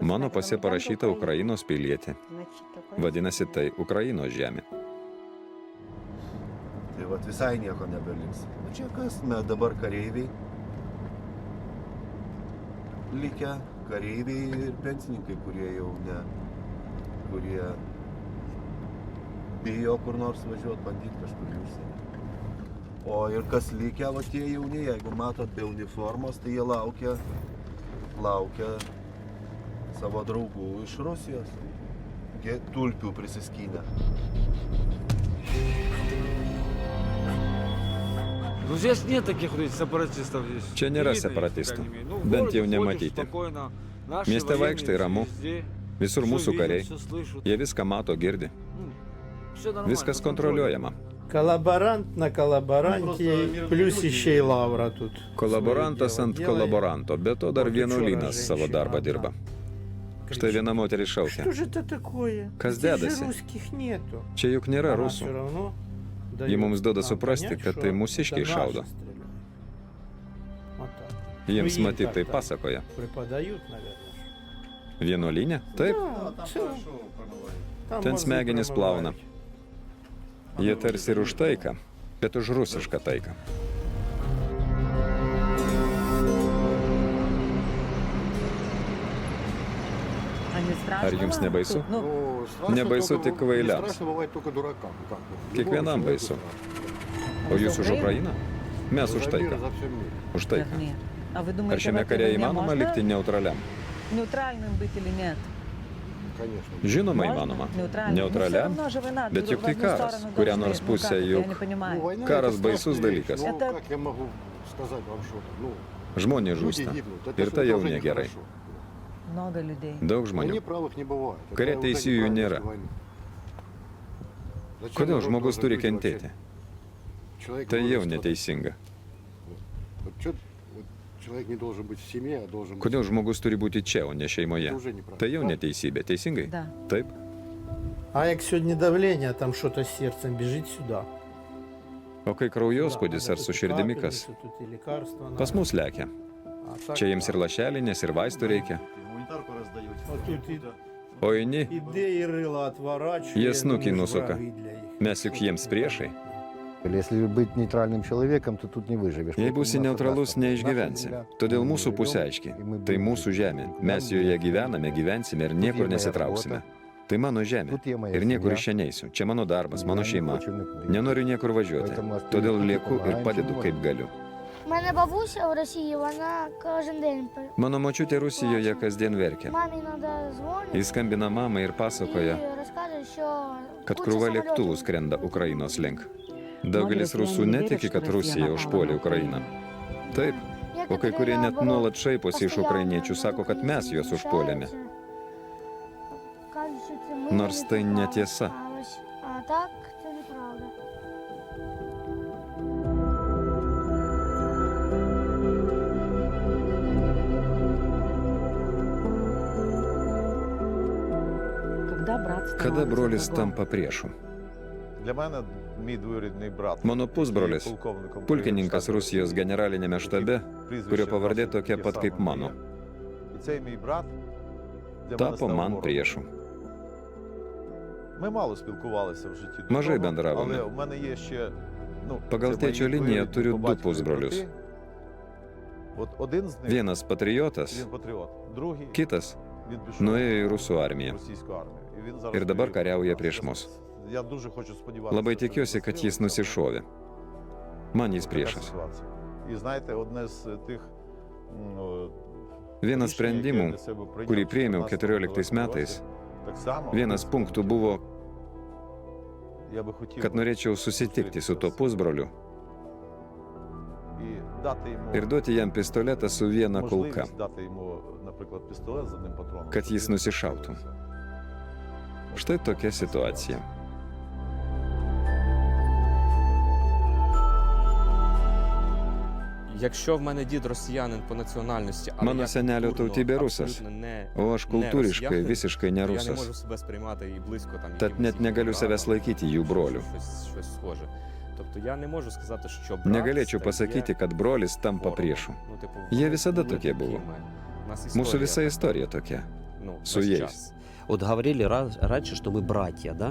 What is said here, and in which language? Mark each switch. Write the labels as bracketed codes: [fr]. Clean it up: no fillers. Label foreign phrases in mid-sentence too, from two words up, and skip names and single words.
[lt] mano pase parašyta Ukrainos pilietė. [ru] Значит, [lt] Vadinasi, tai Ukrainos žemė. Tai vat visai nieko nebeliks. O čia kas? Mes dabar kareiviai. Likę kareiviai ir pensininkai, kurie jau ne. Kurie bijo kur nors važiuoti, bandyti kažkur į užsienį. O ir kas likę, va tie jauni, jeigu matot be uniformos, tai jie laukia savo draugų iš Rusijos. Tulpių prisiskynę. [ru] Ну, здесь нет таких сепаратистов. [lt] Čia nėra separatistų. Bent jau nematyti. Mieste vaikštai ramu. Visur mūsų kariai. Jie viską mato, girdi. Viskas kontroliuojama. [ru] Коллаборант на коллаборанте, плюс еще и лавра тут. [lt] Kolaborantas ant kolaboranto, be to dar vienuolynas savo darbą dirba. Štai viena moteris šaukia. [ru] Что же это такое? [lt] Kas [ru] Здесь же [lt] dedasi? [ru] русских нету. [lt] Čia juk nėra [ru] Она [lt] rusų. [ru] всё равно [lt] Ji mums duoda [ru] дает [lt] suprasti, [ru] понять, [lt] kad [ru] что [lt] tai mūsiškiai [ru] это [lt] šaudo. [ru] наши стреляют. Вот так. [lt] Jiems [ru] Ну, им [lt] matyt tai [ru] так-то [lt] pasakoja. [ru] Преподают, наверное. [lt] Vienuolinė? Taip, [ru] Да, всё. Там [lt] ten [ru] мозги [lt] smegenis plauna. [ru] промывают. [lt] Jie tarsi ir už taiką, bet už rusišką taiką. Ar jums nebaisu? Nebaisu tik kvailiams. Kiekvienam baisu. O jūs už Ukrainą? Mes už taiką. Už taiką. Ar šiame kare įmanoma likti neutraliam? [ru] Neutrальным быть или нет? [lt] Žinoma įmanoma. Neutraliam? Bet juk tai karas, kurią nors pusę juk. Karas baisus dalykas. Žmonės žūsta. Ir tai jau negerai. [ru] Много людей. [lt] Daug žmonių. Kare teisėjų nėra. Kodėl žmogus turi kentėti? Tai jau neteisinga. [ru] Человек не должен быть в семье, а должен [lt] Kodėl žmogus turi būti čia, o ne šeimoje? [ru] уже неправильно. [lt] Tai jau neteisybė, teisingai? [ru] Да. [lt] Taip. [uk] А як сьогодні давлення, там що-то з серцем, біжить сюди. [lt] O kai kraujospūdis ar su širdimi kas? Pas mus lekia. Čia jiems ir lašelinės, ir vaistų reikia. [uk] Гуманітарку роздають. Отут [lt] O eini, [uk] іде і рила отворачує. [lt] Jie snukį [uk] ну, [lt] nusuka. [uk] враги для їх. [lt] mes juk jiems priešai. [ru] Если быть нейтральным человеком, то тут не выживешь. [lt] Jei būsi neutralus, neišgyvensi. Todėl mūsų pusė aiški. Tai mūsų žemė. Mes joje gyvename, gyvensime ir niekur nesitrauksime. Tai mano žemė. Ir niekur iš čia neisiu. Čia mano darbas, mano šeima. Nenoriu niekur važiuoti. Todėl lieku ir padedu, kaip galiu. [uk] У мене бабуся в Росії, вона кожен день. [lt] Mano močiutė Rusijoje kasdien verkia. [uk] Мамі треба дзвонити [lt] Jis skambina mamai ir [uk] і [lt] pasakoja, [uk] розкаже, що [lt] kad [uk] куча [lt] krūva [uk] самольотів. [lt] lėktuvų skrenda Ukrainos link. Daugelis rusų netiki, kad Rusija užpuolė Ukrainą. Taip, o kai kurie net nuolat šaiposi iš ukrainiečių, sako, kad mes juos užpuolėme. [uk] Кажуть, що це ми [lt] Nors tai [uk] відправили. [lt] netiesa. [uk] А так, це неправда. [ru] Когда брат [lt] Kada [ru] становится [lt] brolis [ru] врагом? [lt] tampa priešu? [uk] Для мене мій двоюрідний брат. [lt] Mano [uk] який [lt] pusbrolis, [uk] є полковником [lt] pulkininkas [uk] Київської [lt] Rusijos generalinėme štabe, [uk] прізвище [lt] kurio pavardė [uk] носить [lt] tokia [uk] таке [lt] pat [uk] саме [lt] kaip mano, [uk] моє. І цей мій брат для мене [lt] tapo [uk] став [lt] man [uk] ворогом. [lt] priešu. [uk] Ми мало спілкувалися в житті. [lt] Mažai [uk] до того, [lt] bendravome. [uk] Але у мене є ще, [lt] Pagal [uk] це мої [lt] tėčio liniją [uk] двоюрідні [lt] turiu [uk] по [lt] du [uk] батькові [lt] pusbrolius. [uk] брати. От один з них, [lt] Vienas patriotas, [uk] він патріот, другий, [lt] kitas [uk] він пішов [lt] nuėjo į rusų [uk] в [lt] armiją. [uk] російську армію. І він зараз [lt] Ir dabar [uk] воює проти [lt] kariauja [uk] нас. [lt] prieš mus. [uk] Я дуже хочу сподіватися. [lt] Labai [uk] що він [lt] tikiuosi, kad jis [uk] застрелиться. [lt] nusišovė. Man jis [uk] Така [lt] priešas. [uk] ситуація. І знаєте, одне з тих [lt] Vienas [uk] рішень, яке [lt] sprendimų, [uk] я для себе прийняв [lt] kurį [uk] в [lt] priėmiau [uk] 14 [lt] 14 metais, [uk] так само, [lt] vienas punktų buvo, [uk] я би хотів [lt] kad norėčiau susitikti su tuo pusbroliu [uk] і дати йому [lt] ir duoti jam pistoletą su viena kulka, [uk] можливість дати йому, наприклад, пістолет з одним патроном. [lt] kad jis nusišautų. Štai tokia situacija. [uk] Якщо в мене дід росіянин по національності, але [lt] Mano [uk] я [lt] senelio [uk] культурно [lt] tautybė rusas, [uk] абсолютно не, [lt] o aš kultūriškai [uk] росіянин, [lt] visiškai ne [uk] то я не можу [lt] rusas. [uk] себе сприймати і близько там. [lt] Tad [uk] якимось [lt] net negaliu [uk] їхнім [lt] savęs [uk] братом, [lt] laikyti jų broliu. [uk] щось схоже. Тобто я не можу сказати, що брат [lt] Negalėčiau [uk] стає [lt] pasakyti, kad brolis tampa [uk] ворогом. [lt] priešu. [uk] Ну, типу, [lt] Jie [uk] ми [lt] visada [uk] не [lt] tokie [uk] такі [lt] buvo. [uk] ми. У нас [lt] Mūsų [uk] історія [lt] visa [uk] така, [lt] istorija tokia. [uk] ну, [lt] su [uk] весь [lt] jais. [uk] час. [ru] Вот говорили раньше, что мы братья, да?